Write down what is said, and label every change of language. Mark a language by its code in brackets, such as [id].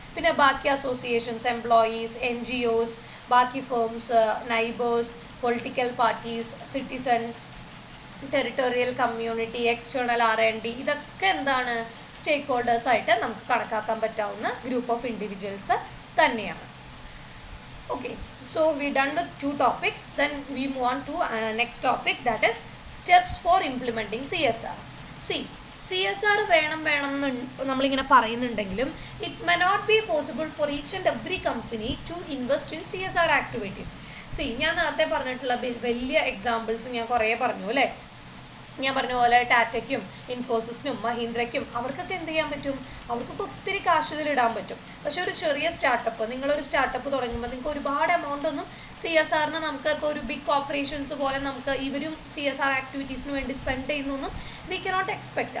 [ml] പിന്നെ ബാക്കി associations, employees, NGOs, ബാക്കി firms, neighbours, political parties, citizen, territorial community, external R&D, ഇതൊക്കെ എന്താണ്? സ്റ്റേക്ക് ഹോൾഡേഴ്സായിട്ട് നമുക്ക് കണക്കാക്കാൻ പറ്റാവുന്ന ഗ്രൂപ്പ് ഓഫ് ഇൻഡിവിജ്വൽസ് തന്നെയാണ്. [en] Okay, so we done the 2 topics. Then we move on to next topic, that is steps for implementing CSR. [ml] CSR വേണം എന്ന് നമ്മളിങ്ങനെ പറയുന്നുണ്ടെങ്കിലും [en] it may not be possible for each and every company to invest in CSR activities. [ml] ഞാൻ നേരത്തെ പറഞ്ഞിട്ടുള്ള വലിയ examples ഞാൻ കുറേ പറഞ്ഞു അല്ലേ. ഞാൻ പറഞ്ഞ പോലെ ടാറ്റയ്ക്കും ഇൻഫോസിസിനും മഹീന്ദ്രയ്ക്കും അവർക്കൊക്കെ എന്ത് ചെയ്യാൻ പറ്റും? അവർക്കൊക്കെ ഒത്തിരി കാശ് ഇതിലിടാൻ പറ്റും. പക്ഷെ ഒരു ചെറിയ നിങ്ങളൊരു സ്റ്റാർട്ടപ്പ് തുടങ്ങുമ്പോൾ നിങ്ങൾക്ക് ഒരുപാട് എമൗണ്ട് ഒന്നും CSRന് നമുക്ക് ഇപ്പോൾ ഒരു ബിഗ് കോർപ്പറേഷൻസ് പോലെ നമുക്ക് ഇവരും CSR ആക്ടിവിറ്റീസിന് വേണ്ടി സ്പെൻഡ് ചെയ്യുന്നൊന്നും [en] We cannot expect.